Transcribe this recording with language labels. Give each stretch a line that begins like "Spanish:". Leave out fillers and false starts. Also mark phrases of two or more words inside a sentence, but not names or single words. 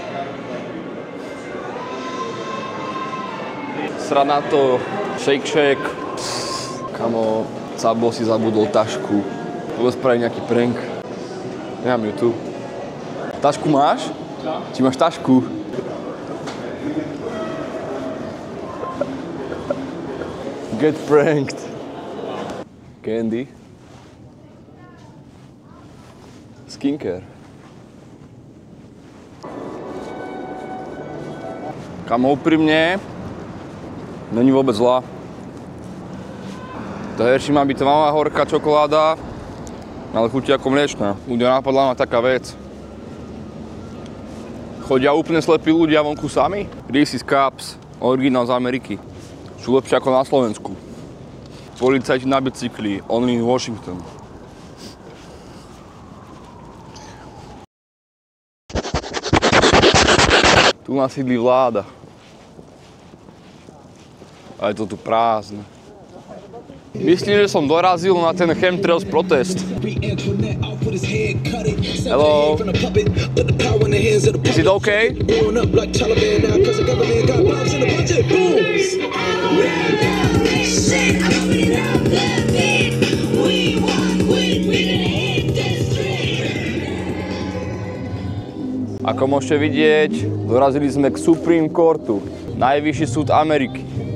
Slovak: Sranato, shake shack. Kamo, Cabo si zabudol tašku. Poďme spraviť nejaký prank. Nemám ju tu. Tašku máš? Či máš tašku?
English: Get pranked. Candy. Skincare.
Slovak: Kamo, úprimne, není vôbec zlá. To herší má byť tmavá horká čokoláda, ale chutí ako mliečna. Ľudia, napadla ma taká vec. Chodia úplne slepí ľudia vonku sami? Reese's Cups, originál z Ameriky. Sú lepšie ako na Slovensku. Policajti na bicykli,
English: only in Washington.
Slovak: Tu nás sídli vláda. A je to tu prázdne. Myslím, že som dorazil na ten
English: chemtrails protest. Hello. Is it okay?
Slovak: Ako môžete vidieť, dorazili sme k Supreme Courtu, najvyšší súd Ameriky.